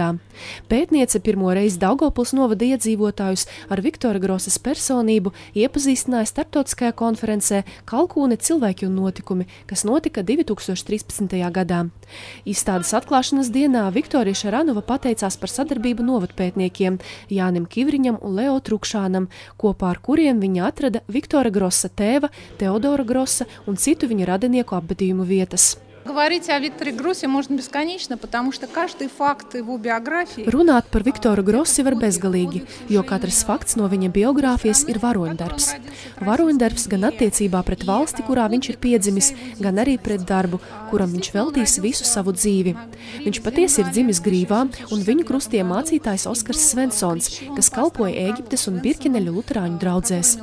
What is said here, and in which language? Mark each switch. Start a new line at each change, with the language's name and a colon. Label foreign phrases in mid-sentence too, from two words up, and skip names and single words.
Latvian: Pētniece pirmo reizi Daugavpils novada iedzīvotājus ar Viktora Grossas personību iepazīstināja starptautiskajā konferencē Kalkūne cilvēki un notikumi, kas notika 2013. gadā. Izstādes atklāšanas dienā Viktorija Šaranova pateicās par sadarbību novadpētniekiem Jānim Kivriņam un Leo Trukšānam, kopā ar kuriem viņa atrada Viktora Grossa tēva, Teodora Grossa un citu viņa radinieku apbedījumu vietas.
Russian: Говорить о Викторе Гроссе можно бесконечно, потому что каждый факт его биографии...
Latvian: Runāt par Viktoru Grossi var bezgalīgi, jo katrs fakts no viņa biogrāfijas ir varoņdarbs. Varoņdarbs gan attiecībā pret valsti, kurā viņš ir piedzimis, gan arī pret darbu, kuram viņš veltīs visu savu dzīvi. Viņš patiesi ir dzimis Grīvā, un viņu krustīja mācītājs Oskars Svensons, kas kalpoja Ēģiptes un Birkeneļu luterāņu draudzēs.